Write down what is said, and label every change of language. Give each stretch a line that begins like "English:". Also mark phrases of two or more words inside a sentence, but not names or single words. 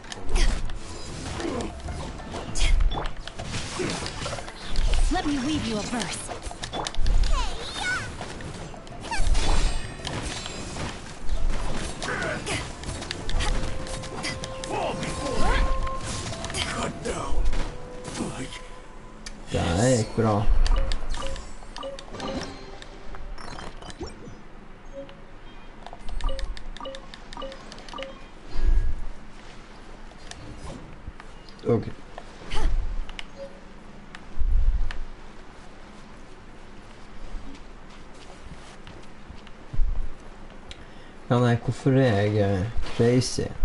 English: Let me weave you a verse. Cut down.
Swedish: Det här gick bra. Okej.
Norwegian: Ja, nei, hvorfor er jeg crazy?